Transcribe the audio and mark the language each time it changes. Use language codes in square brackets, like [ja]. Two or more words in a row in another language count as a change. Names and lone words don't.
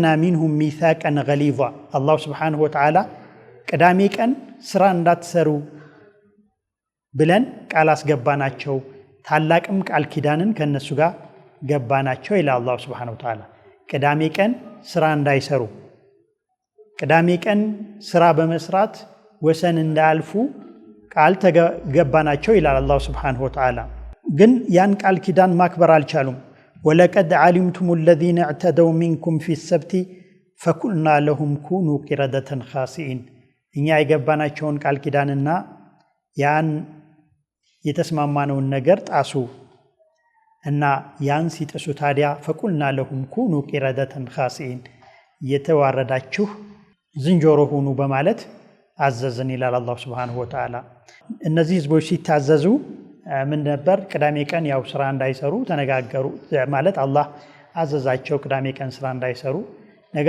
[ar] منهم ميثاقا غليظا الله سبحانه وتعالى [am] ቅዳሜ ቀን ስራ እንዳትሰሩ ብለን ቃል አስገባናቸው ታላቅም ቃል ኪዳንን ከነሱ ጋር ገባናቸው ይላል [ar] الله سبحانه وتعالى። [am] ቅዳሜ ቀን ስራ እንዳይሰሩ ቅዳሜ ቀን ስራ በመስራት ወሰን እንዳያልፉ ቃል ተገባናቸው ይላል [ar] الله سبحانه وتعالى። [am] ግን ያን ቃል ኪዳን ማክበር አልቻሉም። [ar] ولقد علمتم الذين اعتدوا منكم في السبت فقلنا لهم كونوا قردة خاسئين [am] እኛ የገባናቸውን ቃል ኪዳንና ያን የተስማማነውን ነገር ጣሱ እና ያን ሲጥሱ ታዲያ [ar] فقلنا لهم كونوا قردة خاسئين [am] የተዋረዳችሁ ዝንጀሮ ሁኑ በማለት አዘዘን ይላል [ar] الله سبحانه وتعالى። [am] እነዚህ ህዝቦች ሲታዘዙ ምን ነበር? ቅዳሜ ቀን ያው ስራ እንዳይሰሩ ተነጋገሩ ማለት አላህ አዘዛቸው ቅዳሜ ቀን ስራ እንዳይሰሩ። ነገር